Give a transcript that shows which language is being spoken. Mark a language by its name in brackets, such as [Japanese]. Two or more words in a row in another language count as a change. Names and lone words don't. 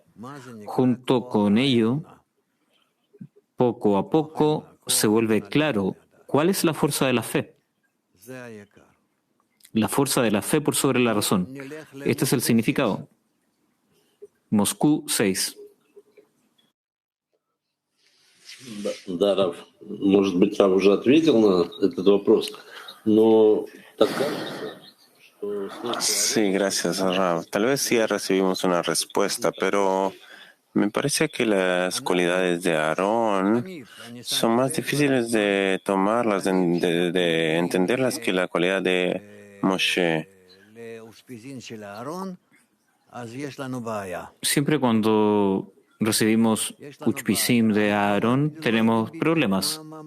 [Spanish] Junto con ello, poco a poco se vuelve claro cuál es la fuerza de la fe. La fuerza de la fe por sobre la razón. Este es el significado. Moscú 6. [Russian] Да, Рав. Может быть, Рав уже ответил на этот вопрос, но так кажется, что... [Spanish] Sí, gracias, Rav. Tal vez sí ya recibimos una respuesta, pero me parece que las cualidades de Aarón son más difíciles de tomarlas, de entenderlas que la cualidad de Moshe. Siempre cuando recibimos Uchpisim de Aarón, tenemos problemas.